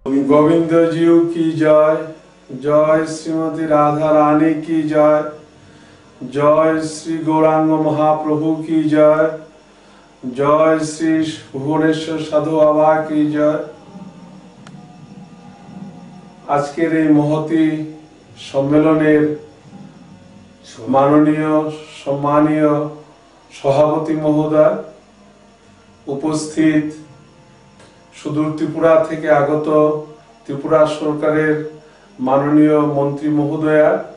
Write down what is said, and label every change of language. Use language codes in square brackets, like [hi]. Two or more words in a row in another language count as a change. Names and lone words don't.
[hi] गोविंद जीव की जय। जय श्रीमती राधा रानी की जय। जय श्री गौरांग महाप्रभु की जय। जय श्री भुवनेश्वर साधु बाबा की जय। [bn] आजकेर এই মহতি সম্মেলনের মাননীয় সম্মানীয় সভাপতি মহোদয়, উপস্থিত সুদূর ত্রিপুরা থেকে আগত ত্রিপুরা সরকারের মাননীয় মন্ত্রী মহোদয়া,